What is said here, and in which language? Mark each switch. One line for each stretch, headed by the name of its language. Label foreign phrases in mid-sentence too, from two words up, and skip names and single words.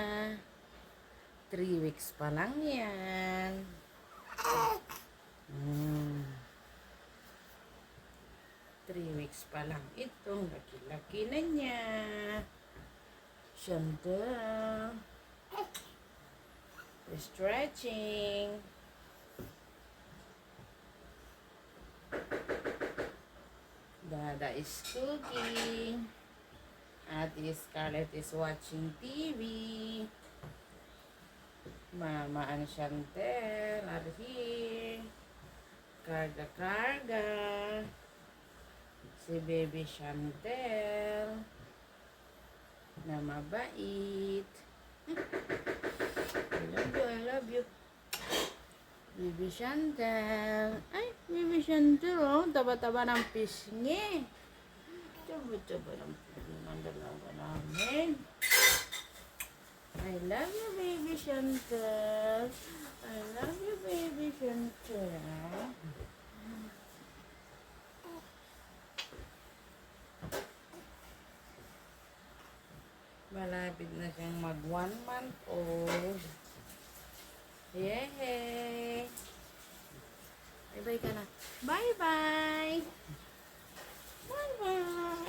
Filipino: 3 weeks pa lang yan. 3 weeks pa lang itong laki-laki na niya. Chantel.
English: Stretching. Dada is cooking. Ate Scarlett is watching TV. Mama and Chantel are here.
Filipino: Karga-karga. Si baby Chantel na mabait.
English: I love you, I love you. Baby Chantel.
Filipino: Ay, baby Chantel, oh. Taba-taba ng pisngi. Taba-taba ng pisngi ng dalawa namin.
English: I love you, baby Chantel. I love you, baby Chantel.
Filipino: Malapit na siyang mag
English: 1 month old.
Filipino: Yay! Bye-bye ka na. Bye-bye! Bye-bye!